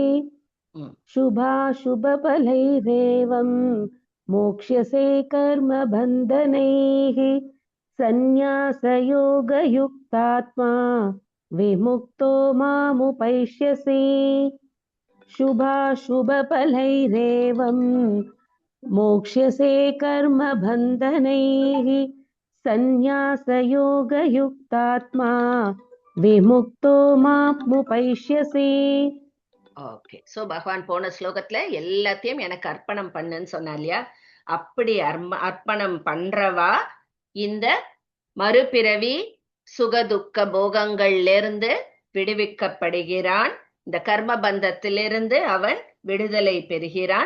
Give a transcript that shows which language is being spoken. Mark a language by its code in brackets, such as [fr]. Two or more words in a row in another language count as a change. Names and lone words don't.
[sa] शुभाशुभफलैरेवम् मोक्ष्यसे कर्मबन्धनैः सन्न्यासयोगयुक्तात्मा विमुक्तो मामुपैष्यसि. शुभाशुभफलैरेवम् मोक्ष्यसे कर्मबन्धनैः सन्न्यासयोगयुक्तात्मा विमुक्तो मामुपैष्यसि [ta] ஓகே. சோ பகவான் போன ஸ்லோகத்துல எல்லாத்தையும் எனக்கு அர்ப்பணம் பண்ணுன்னு சொன்னா இல்லையா? அப்படி அர்ப்பணம் பண்றவா இந்த மறுபிறவி சுகதுக்க போகங்கள்ல இருந்து விடுவிக்கப்படுகிறான். இந்த கர்ம பந்தத்திலிருந்து அவன் விடுதலை பெறுகிறான்.